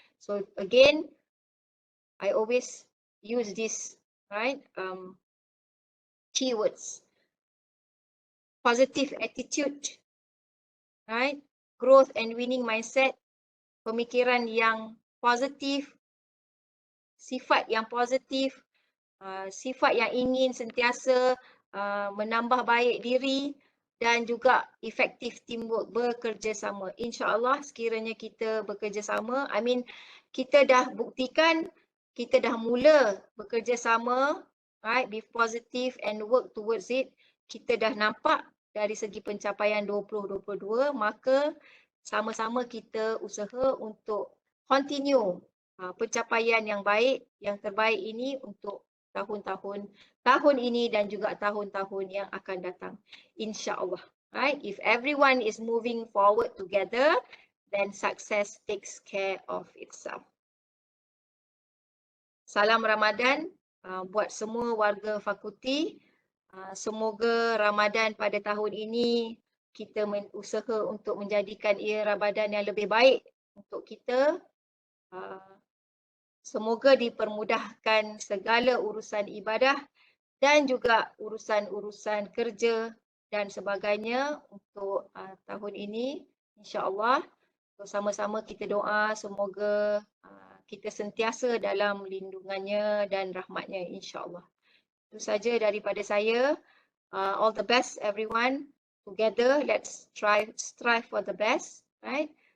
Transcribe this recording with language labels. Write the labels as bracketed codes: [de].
[en] So again, I always use this, right? Keywords. Positive attitude, right? Growth and winning mindset. [ms] Pemikiran yang positif, sifat yang positif, sifat yang ingin sentiasa menambah baik diri dan juga efektif teamwork, bekerjasama. InsyaAllah sekiranya kita bekerjasama, kita dah buktikan, kita dah mula bekerjasama, [en] right, be positive and work towards it. [ms] Kita dah nampak dari segi pencapaian 2022, maka sama-sama kita usaha untuk continue pencapaian yang baik, yang terbaik ini untuk tahun ini dan juga tahun-tahun yang akan datang, insya-Allah. [en] Right? If everyone is moving forward together, then success takes care of itself. [ms] Salam Ramadan buat semua warga fakulti. Semoga Ramadan pada tahun ini kita usaha untuk menjadikan ia Ramadan yang lebih baik untuk kita. Semoga dipermudahkan segala urusan ibadah dan juga urusan-urusan kerja dan sebagainya untuk tahun ini, insya-Allah. Sama-sama kita doa semoga kita sentiasa dalam lindungannya dan rahmatnya, insya-Allah. Itu saja daripada saya. [en] All the best everyone. Together let's strive for the best, right?